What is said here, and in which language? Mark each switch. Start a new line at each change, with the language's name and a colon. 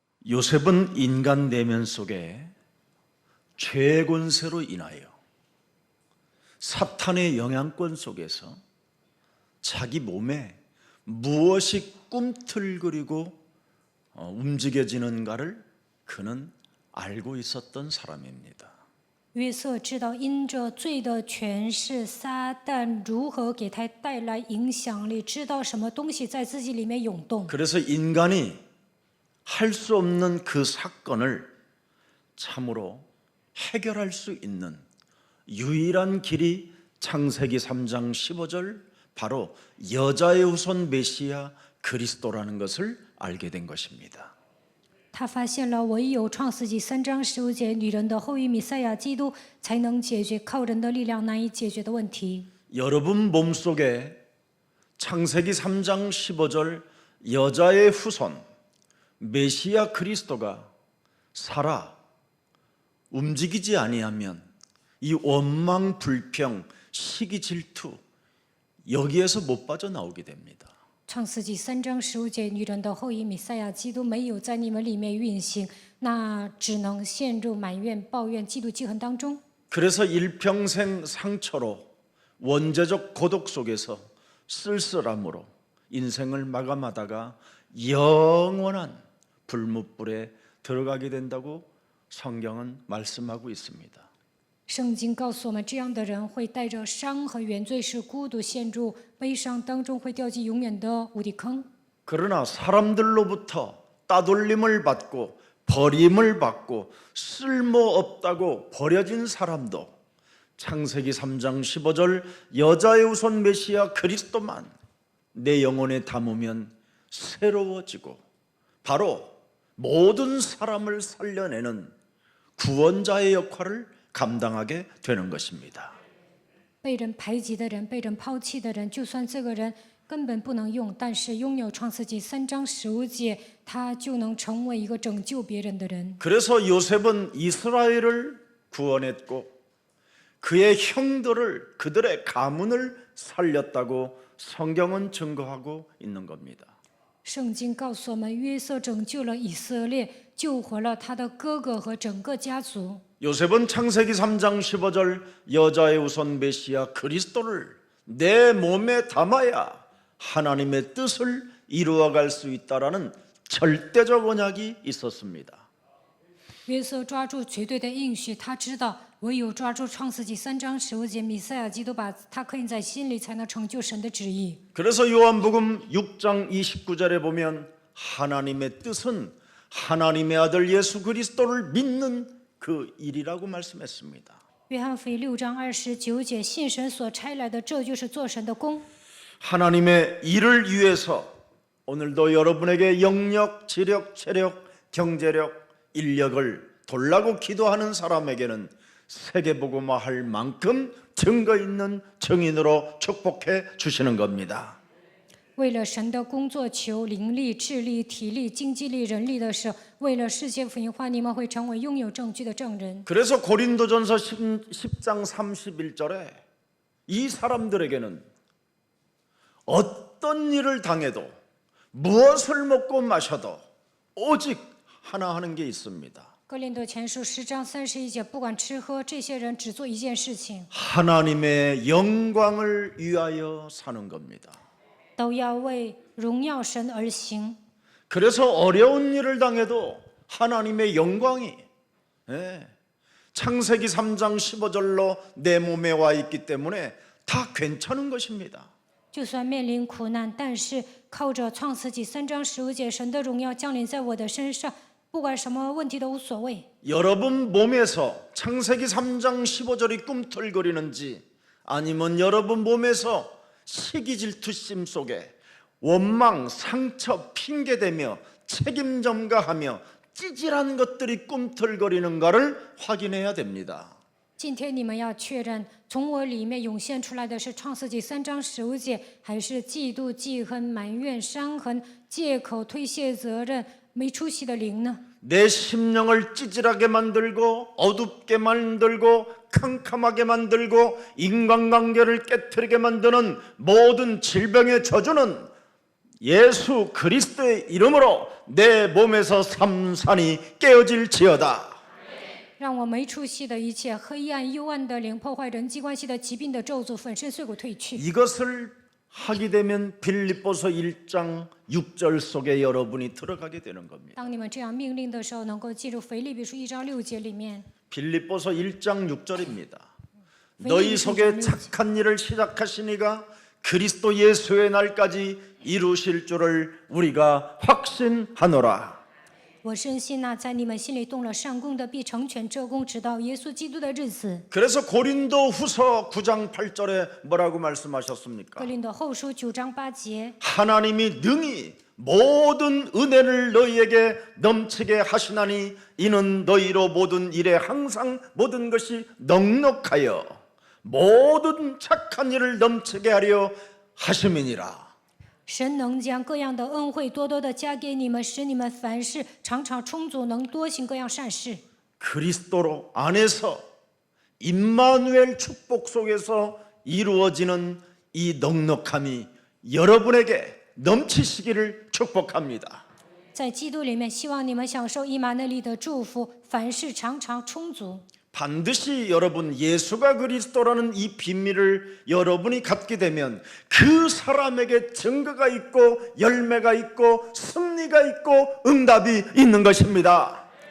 Korean: 요셉은 인간 내면 속에 죄의 권세로 인하여 사탄의 영향권 속에서 자기 몸에 무엇이 꿈틀거리고 움직여지는가를 그는 알고 있었던 사람입니다.
Chinese: 约瑟知道因着罪的权势，撒旦如何给他带来影响力，知道什么东西在自己里面涌动。
Korean: 그래서 인간이 할 수 없는 그 사건을 참으로 해결할 수 있는 유일한 길이 창세기 3장 15절 바로 여자의 후손 메시아 그리스도라는 것을 알게 된 것입니다.
Chinese: 他发现了唯有创世纪3章15节女人的后裔弥赛亚基督才能解决靠人的力量难以解决的问题。
Korean: 여러분 몸속에 창세기 3장 15절 여자의 후손 메시아 그리스도가 살아 움직이지 아니하면 이 원망, 불평, 시기, 질투 여기에서 못 빠져나오게 됩니다.
Chinese: 创世纪3章15节女人的后裔弥赛亚基督没有在你们里面运行，那只能陷入埋怨、抱怨、嫉妒、记恨当中。
Korean: 그래서 일평생 상처로 원죄적 고독 속에서 쓸쓸함으로 인생을 마감하다가 영원한 불못불에 들어가게 된다고 성경은 말씀하고 있습니다.
Chinese: 圣经告诉我们，这样的人会带着伤和原罪，是孤独陷入悲伤当中，会掉进永远的无底坑。
Korean: 그러나 사람들로부터 따돌림을 받고 버림을 받고 쓸모없다고 버려진 사람도 창세기 3장 15절 여자의 후손 메시아 그리스도만 내 영혼에 담으면 새로워지고 바로 모든 사람을 살려내는 구원자의 역할을 감당하게 되는 것입니다.
Chinese: 被人排挤的人，被人抛弃的人，就算这个人根本不能用，但是拥有创世纪3章15节，他就能成为一个拯救别人的人。
Korean: 그래서 요셉은 이스라엘을 구원했고 그의 형들을 그들의 가문을 살렸다고 성경은 증거하고 있는 겁니다.
Chinese: 圣经告诉我们，约瑟拯救了以色列，救活了他的哥哥和整个家族。
Korean: 요셉은 창세기 3장 15절 여자의 후손 메시아 그리스도를 내 몸에 담아야 하나님의 뜻을 이루어갈 수 있다라는 절대적 언약이 있었습니다.
Chinese: 约瑟抓住绝对的应许，他知道唯有抓住创世纪3章15节，弥赛亚基督把他刻印在心里，才能成就神的旨意。
Korean: 그래서 요한복음 6장 29절에 보면 하나님의 뜻은 하나님의 아들 예수 그리스도를 믿는 그 일이라고 말씀했습니다.
Chinese: 约翰福音6章29节，信神所差来的，这就是做神的工。
Korean: 하나님의 일을 위해서 오늘도 여러분에게 영력, 지력, 체력, 경제력, 인력을 돌라고 기도하는 사람에게는 세계복음화할 만큼 증거 있는 증인으로 축복해 주시는 겁니다.
Chinese: 为了神的工作求灵力、智力、体力、经济力、人力的时候，为了世界福音化，你们会成为拥有证据的证人。
Korean: 그래서 고린도전서 10장 31절에 이 사람들에게는 어떤 일을 당해도 무엇을 먹고 마셔도 오직 하나 하는 게 있습니다.
Chinese: 哥林多前书10章31节，不管吃喝，这些人只做一件事情，
Korean: 하나님의 영광을 위하여 사는 겁니다.
Chinese: 都要为荣耀神而行。
Korean: 그래서 어려운 일을 당해도 하나님의 영광이 창세기 3장 15절로 내 몸에 와 있기 때문에 다 괜찮은 것입니다.
Chinese: 就算面临苦难，但是靠着创世纪3章15节，神的荣耀降临在我的身上，不管什么问题都无所谓。
Korean: 여러분 몸에서 창세기 3장 15절이 꿈틀거리는지 아니면 여러분 몸에서 시기질투심 속에 원망, 상처, 핑계대며 책임 전가하며 찌질한 것들이 꿈틀거리는가를 확인해야 됩니다.
Chinese: 今天你们要确认，从我里面涌现出来的是创世纪3章15节，还是嫉妒、记恨、埋怨、伤痕、借口、推卸责任、没出息的灵呢？
Korean: 내 심령을 찌질하게 만들고 어둡게 만들고 캄캄하게 만들고 인간관계를 깨트리게 만드는 모든 질병의 저주는 예수 그리스도의 이름으로 내 몸에서 삼산이 깨어질지어다.
Chinese: 让我没出息的一切黑暗幽暗的灵，破坏人际关系的疾病的咒诅，粉身碎骨退去。
Korean: 이것을 하게 되면 빌립보서 1장 6절 속에 여러분이 들어가게 되는 겁니다.
Chinese: 当你们这样命令的时候，能够进入腓立比书1章6节里面。
Korean: 빌립보서 1장 6절입니다. 너희 속에 착한 일을 시작하시니가 그리스도 예수의 날까지 이루실 줄을 우리가 확신하노라.
Chinese: 我深信那在你们心里动了善功的，必成全这功，直到耶稣基督的日子。
Korean: 그래서 고린도 후서 9장 8절에 뭐라고 말씀하셨습니까?
Chinese: 格林多后书9章8节，
Korean: 하나님이 능히 모든 은혜를 너희에게 넘치게 하시나니 이는 너희로 모든 일에 항상 모든 것이 넉넉하여 모든 착한 일을 넘치게 하려 하심이니라.
Chinese: 神能将各样的恩惠多多的加给你们，使你们凡事常常充足，能多行各样善事。
Korean: 그리스도 안에서 임마누엘 축복 속에서 이루어지는 이 넉넉함이 여러분에게 넘치시기를 축복합니다.
Chinese: 在基督里面，希望你们享受以马内利的祝福，凡事常常充足。
Korean: 반드시 여러분 예수가 그리스도라는 이 비밀을 여러분이 갖게 되면 그 사람에게 증거가 있고 열매가 있고 승리가 있고 응답이 있는 것입니다.